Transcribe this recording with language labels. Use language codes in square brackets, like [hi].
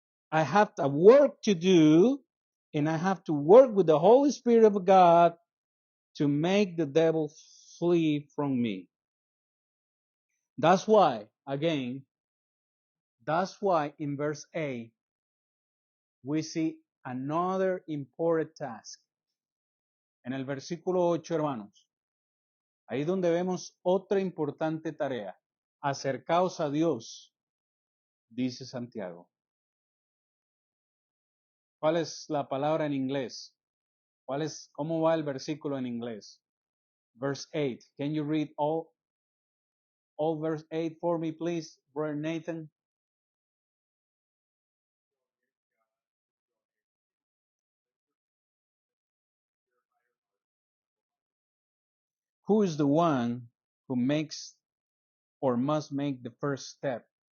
[en] I have a work to do, and I have to work with the Holy Spirit of God to make the devil flee from me. That's why, again, that's why in verse 8, we see another important task. [es] En el versículo 8, hermanos, ahí donde vemos otra importante tarea. Acercaos a Dios, dice Santiago. ¿Cuál es la palabra en inglés? ¿Cómo va el versículo en inglés? [en] Verse 8. Can you read all verse 8 for me, please, Brother Nathan? Who is the one who makes or must make the first step?